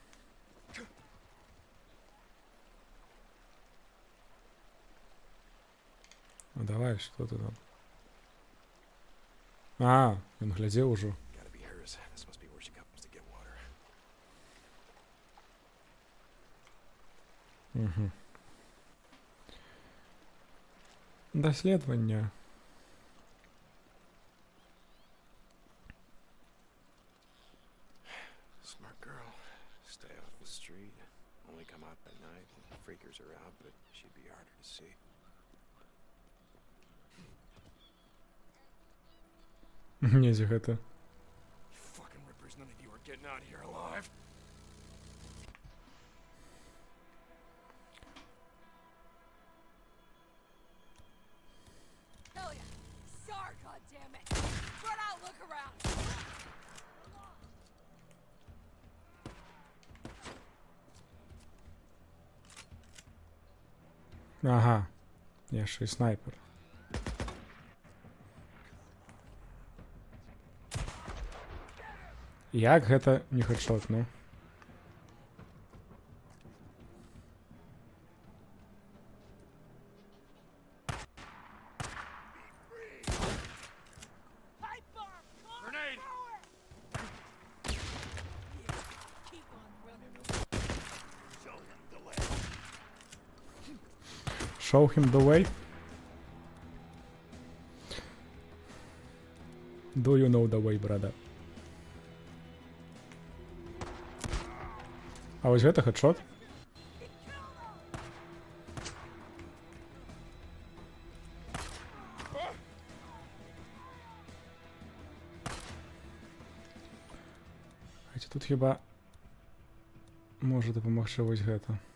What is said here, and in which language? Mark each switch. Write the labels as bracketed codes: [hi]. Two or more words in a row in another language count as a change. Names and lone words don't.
[be] Ну давай, што ты там? А, ён глядзеў ужо. Угу. Даследавання. [en] Smart girl. Stay off the street. Only come out at night when freakers are out, but she'd be harder to see. [be] Недзе гэта. [en] You fucking rippers, none of you are getting out of here alive. Hell yeah! Sorry, goddammit! Run out, look around! [be] Ага. Яшчэ і снайпер. Як гэта не хедшот, ну? [en] Pipe bomb! Grenade! Keep on running. Show him the way. Do you know the way, brother? [be] А вось гэта хедшот? Хаця тут хіба можа дапамагчы вось гэта.